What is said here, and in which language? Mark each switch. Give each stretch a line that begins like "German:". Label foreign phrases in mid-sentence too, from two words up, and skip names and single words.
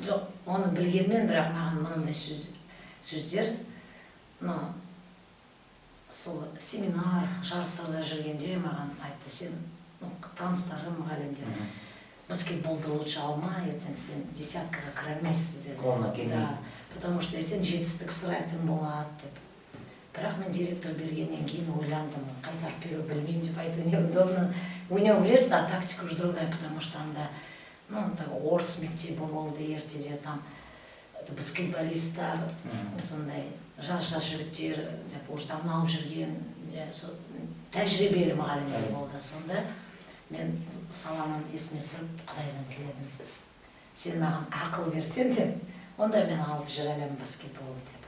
Kazakh: жоқ, оны білгенмен, бірақ маған мынандай сөздер, сол семинар, жарыстарда жүргенде маған айтты: сен таныстарым, мұғалімдер, баскетболды лучше алма, ертең сен десяткаға кіре алмайсыз деді. Қолына келмей.
Russian: Да, потому что
Kazakh: ертең жетістік сұрайтын болады деп. Бірақ мен директор бергеннен кейін ойландым, қайтарып беру білмеймін деп айту неудобно.
Russian: У него,
Kazakh: білесіз,
Russian: тактика уже другая, потому что
Kazakh: анда орыс мектебі болды ертеде, там баскетболисттар, сондай жас жігіттер,
Russian: уже давно
Kazakh: алып жүрген тәжірибелі мұғалімдер болды. Сонда мен Соломон есіме түсіріп Құдайдан тіледім: сен маған ақыл берсең деп, онда мен алып жүре аламын баскетболды деп.